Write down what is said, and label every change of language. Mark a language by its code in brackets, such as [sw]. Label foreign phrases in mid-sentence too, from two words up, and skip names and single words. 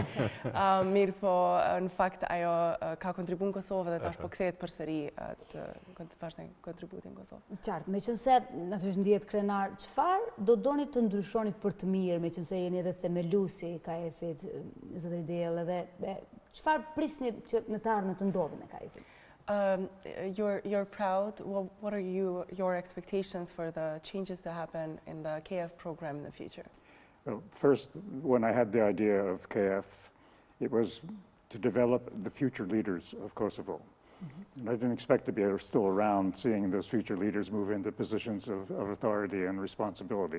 [sq] Mirë po, në fakt, ajo ka kontribu në Kosovë dhe tash po kthehet përsëri të vazhdoj kontributin në Kosovë. Qartë, meqense natyrisht ndihet krenar, çfarë do doni të ndryshonit për të mirë, meqense jeni edhe themeluesi i KAEF-it, zotëri Del, edhe çfarë prisni që në të ardhmen të ndodhi me KAEF-in? [en] You're proud. Well, what are your expectations for the changes to happen in the KF program in the future? Well, first, when I had the idea of KF, it was to develop the future leaders of Kosovo. And I didn't expect to be still around seeing those future leaders move into positions of authority and responsibility.